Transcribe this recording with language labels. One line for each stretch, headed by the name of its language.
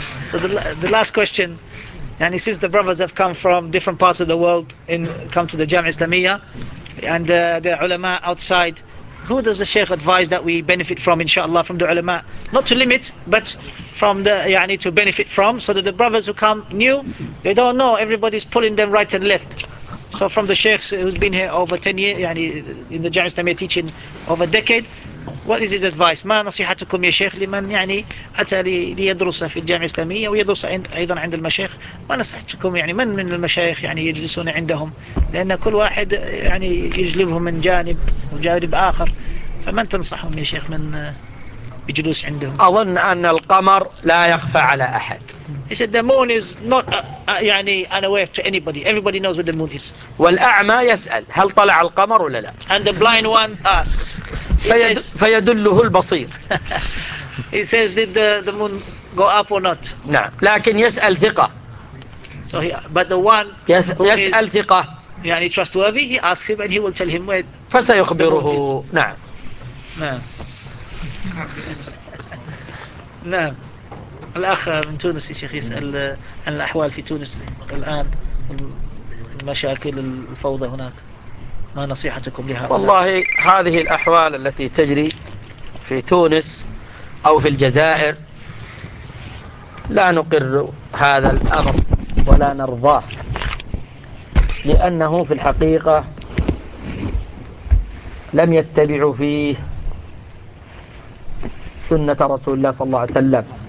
English: So the last question
Arabic: يعني
English: since the brothers have come from different parts of the world and come to the Jamia Islamia and the ulama outside Who does the Shaykh advise that we benefit from, inshallah, from the ulama? Not to limit, but from the,
Arabic: يعني,
English: to benefit from, so that the brothers who come new, they don't know, everybody's pulling them right and left. So from the Shaykhs who's been here over 10 years,
Arabic: يعني,
English: in the Jamia Islamia teaching over a decade, what is his advice?
Arabic: ما نصيحتكم يا شيخ لمن يعني أتى ليدرس في الجامعة الإسلامية ويدرس أيضا عند المشايخ ما نصيحتكم يعني من من المشايخ يعني يجلسون عندهم لأن كل واحد يعني يجلبهم من جانب وجانب آخر فمن تنصحهم يا شيخ من يجلس عندهم أظن أن القمر لا يخفى على أحد
English: He said the moon is not
Arabic: يعني
English: unaware to anybody Everybody knows what the moon is
Arabic: والأعمى يسأل هل طلع القمر ولا لا
English: And the blind one asks
Arabic: فيدله البصير
English: He says did the moon go up or not
Arabic: نعم لكن يسأل ثقة
English: So he, but the one
Arabic: يسأل ثقة يعني
English: trustworthy he asks him and he will tell him where
Arabic: فسيخبره نعم نعم نعم الأخ من تونس الشيخ يسأل عن الأحوال في تونس الآن المشاكل الفوضى هناك ما نصيحتكم لها والله هذه الأحوال التي تجري في تونس أو في الجزائر لا نقر هذا الأمر ولا نرضاه لأنه في الحقيقة لم يتبعوا فيه سنة رسول الله صلى الله عليه وسلم